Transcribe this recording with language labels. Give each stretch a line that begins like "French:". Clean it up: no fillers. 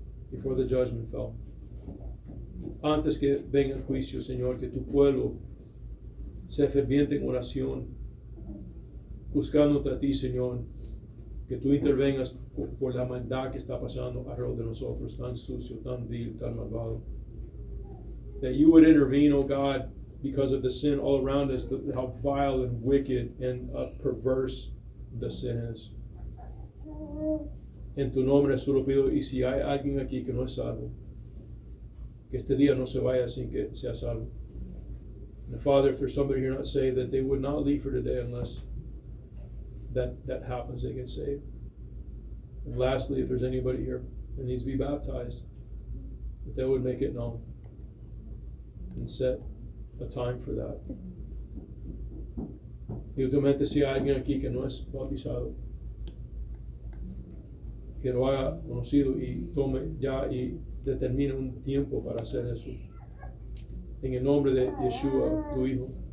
English: Before the judgment fell.
Spanish: Antes que venga el juicio, Señor, que tu pueblo sea ferviente en oración, buscándote a ti, Señor, que tú intervengas por la maldad que está pasando alrededor de nosotros, tan sucio, tan vil, tan malvado.
English: That you would intervene, oh God, because of the sin all around us, how vile and wicked and perverse the sin is.
Spanish: En tu nombre solo pido, y si hay alguien aquí que no es salvo, que este día no se vaya sin que sea salvo.
English: And Father, if there's somebody here not saved, that they would not leave for today unless that happens, they get saved. And lastly, if there's anybody here that needs to be baptized, that they would make it known and set a time for that.
Spanish: Y últimamente, si hay alguien aquí que no es bautizado, que lo haga conocido y tome ya y determine un tiempo para hacer eso. En el nombre de Yeshua, tu Hijo.